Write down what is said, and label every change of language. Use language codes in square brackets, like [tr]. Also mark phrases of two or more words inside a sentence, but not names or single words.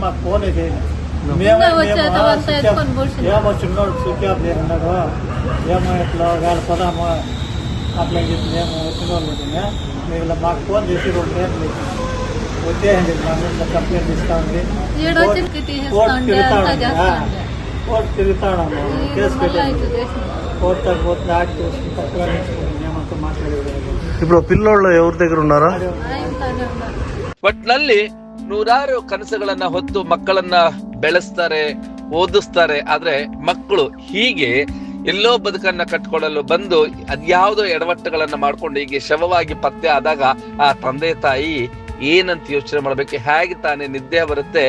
[te] ఏమొచ్చిన్నాడు స్విచ్ ఆఫ్ చేసినాడు ఏమో ఇట్లా వేళ పదామో అట్లా చెప్పి మేము వచ్చిన వాళ్ళు మీరు మాకు ఫోన్ చేసి 2 గంటలు వచ్చేయండి మా మీద కంప్లైంట్ ఇస్తా ఉంది. కోర్టు తిరుగుతాడమ్మా కేసు పెట్టాను. కోర్టు పోతే యాక్ట్ చేసుకుని తప్పుగా నేర్చుకుని మేమంతా మాట్లాడేది. ఇప్పుడు పిల్లోళ్ళు ఎవరి దగ్గర ఉన్నారా? [kn] ಒಟ್ನಲ್ಲಿ ನೂರಾರು ಕನಸುಗಳನ್ನ ಹೊತ್ತು ಮಕ್ಕಳನ್ನ ಬೆಳೆಸ್ತಾರೆ, ಓದಿಸ್ತಾರೆ. ಆದ್ರೆ ಮಕ್ಕಳು ಹೀಗೆ ಎಲ್ಲೋ ಬದುಕನ್ನ ಕಟ್ಕೊಳ್ಳಲು ಬಂದು ಅದ್ಯಾವುದೋ ಎಡವಟ್ಟುಗಳನ್ನ ಮಾಡ್ಕೊಂಡು ಹೀಗೆ ಶವವಾಗಿ ಪತ್ತೆ ಆದಾಗ ಆ ತಂದೆ ತಾಯಿ ಏನಂತ ಯೋಚನೆ ಮಾಡ್ಬೇಕು, ಹೇಗೆ ತಾನೇ ನಿದ್ದೆ ಬರುತ್ತೆ.